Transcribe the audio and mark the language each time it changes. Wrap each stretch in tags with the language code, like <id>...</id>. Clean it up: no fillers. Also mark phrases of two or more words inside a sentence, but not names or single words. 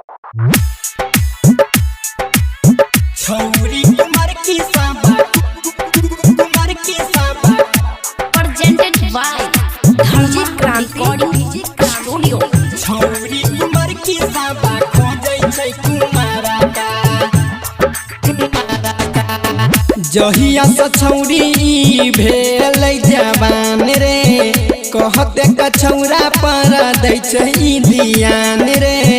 <mai>छौरी कुमार की साबा कुमार की साबा</mai> <en>presented by DJ Krantiki Studio।</en> <mai>छौरी कुमार की साबा खोजै छै कुमारा का जहिया से छौरी भेलै जवान रे कहते कछौरा पर दै छै ध्यान रे</mai>